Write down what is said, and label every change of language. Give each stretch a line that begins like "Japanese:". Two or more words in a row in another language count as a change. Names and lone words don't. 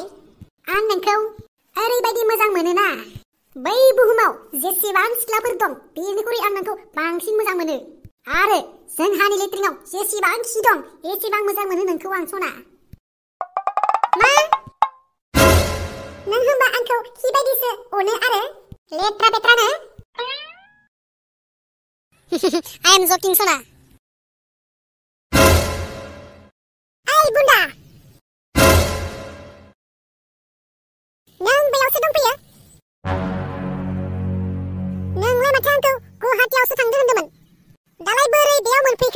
Bodo: आं नोंखौ ओरैबायदि मोजां मोनोना बै बुहुमाव जेसेबां सिख्लाफोर दं बेनिख्रुइ आं नोंखौ बांसिन मोजां मोनो। आरो जोंहानि लेट्रिनाव जेसेबां खि दं एसेबां मोजां मोनो नोंखौ आं सना। मा? नों होनबा आंखौ खि बायदिसो अनो आरो लेट्रा बेट्रानो?
English: I am joking सना।
Bodo: ओइ बुन्दा नों बेयावसो दंफैयो? नोंलाय माथो आंखौ गुवाहाटीयावसो थांदो होनदोंमोन। दालाय बोरै बेयाव मोनफैखो?